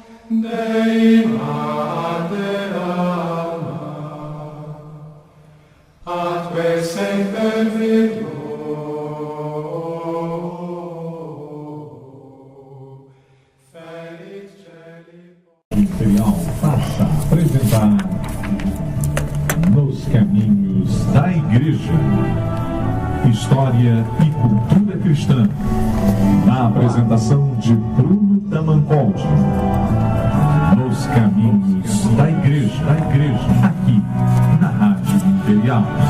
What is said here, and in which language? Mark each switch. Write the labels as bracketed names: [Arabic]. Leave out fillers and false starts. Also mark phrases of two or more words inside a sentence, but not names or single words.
[Latin] Dei mater alma, atque semper virgo, felix celi. [Portuguese] Imperial passa a apresentar Nos Caminhos da Igreja, História e Cultura Cristã, na apresentação de Bruno Tamancoldi. Nos Caminhos da Igreja, aqui na Rádio Imperial.